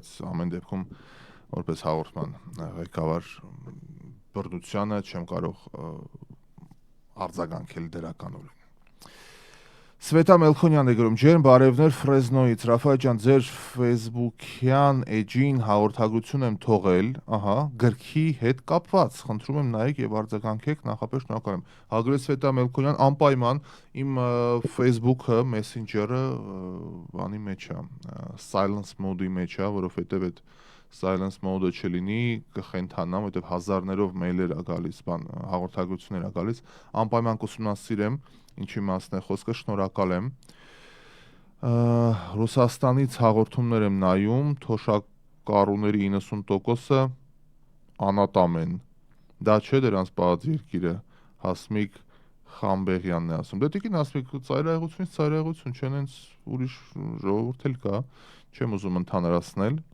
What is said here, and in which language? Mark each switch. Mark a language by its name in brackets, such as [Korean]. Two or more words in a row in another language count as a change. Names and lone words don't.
[Armenian] ամեն դեպքում որպես հաղորդման ղեկավար բռնությանը չեմ կարող արձագանքել դրականորեն։ Սվետա Մելքոնյանն է գրում, ջերմ բարևներ Ֆրեզնոյից, Ռաֆայել ջան, ձեր Facebook-յան էջին հաղորդագրություն եմ թողել, գրքի հետ կապված, խնդրում եմ նայեք եւ արձագանքեք, նախապես շնորհակալ եմ։ Հարգելի Սվետա Մելքոնյան, անպայման իմ Facebook-ը, Messenger-ը բանի մեջ է, [English] silence mode- [Armenian] ի մեջ է, որովհետեւ այդ [English] silence mode- [Armenian] ը չլինի, կխենթանամ, որովհետեւ հազարներով մեյլեր է գալիս, հաղորդագրություններ է գալիս, անպայման կուսումնասիրեմ ինչի մասն է խոսքը, շնորհակալ եմ։ Ռուսաստանից հաղորդումներ եմ նայում, թոշակառուների 90%-ը անատամ են։ Դա չէ դրանց բաց երկիրը, Հասմիկ Խամբեղյանն է ասում։ Դե տիկին Հասմիկ, ծայրահեղություն չեն, հենց ուրիշ ժողովուրդ էլ կա, չեմ ուզում ընդհանրացնել։